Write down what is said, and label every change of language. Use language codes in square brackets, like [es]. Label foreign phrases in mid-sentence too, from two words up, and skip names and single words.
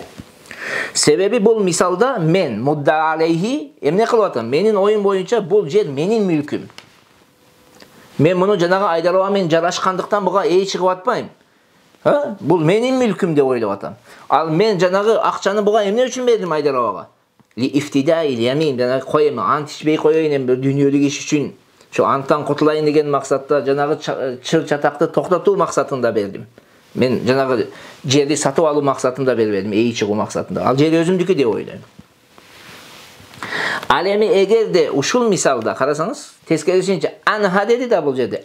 [ky] Себеби бул мисалда мен [ar] مدعى عليه [ky] эмне кылып атам? Менин оюм боюнча бул жер менин мүлкүм. Мен муну жанагы Айдараба менен жарашкандыктан буга эй чыгып атпайм. Бул менин мүлкүм деп ойлоп атам. Ал мен жанагы акчаны буга эмне үчүн бердим Айдарабага? [ar] لافتداء اليمين, [ky] janagы коем, ант ичпей коёюн, эми бир дүйнөлүк иш үчүн, şu анттан кутулайын деген максатта, жанагы чыр чатакты токтотуу максатында бердим. Мен жанагы жерди сатып алуу максатында бербедим, эй чыгуу максатында. Ал жер өзүмдүкү деп ойлойм. Ал эми эгерде ушул мисалда карасаңыз, тескерисинче анха деди да бул жерде.